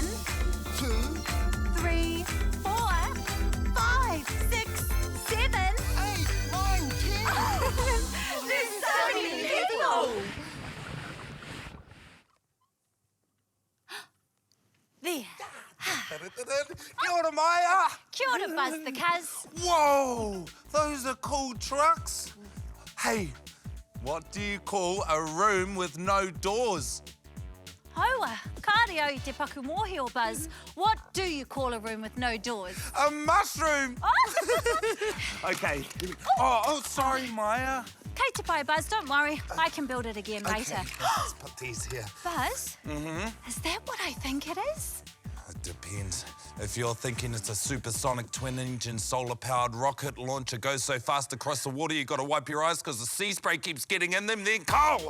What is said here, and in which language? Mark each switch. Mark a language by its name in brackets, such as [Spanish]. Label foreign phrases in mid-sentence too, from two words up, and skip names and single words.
[English] 2, 3, 4, 5, 6, 7. 8, 9, 10. There's so many people. There. [Māori] Kia ora, Maya. Kia ora, [English] Buzz the Cuz. Whoa, those are cool trucks. Hey, what do you call a room with no doors? [Māori] Hoa, kāre au te paku mōhio, Buzz. [English] What do you call a room with no doors? A mushroom. Oh. Okay. Oh, sorry, Maya. [Māori] Kei te pai, [English] Buzz. Don't worry. I can build it again later. Okay, let's put these here. Buzz? Is that what I think it is? It depends. If you're thinking it's a supersonic twin-engine solar-powered rocket launcher goes so fast across the water you got to wipe your eyes because the sea spray keeps getting in them, then coal.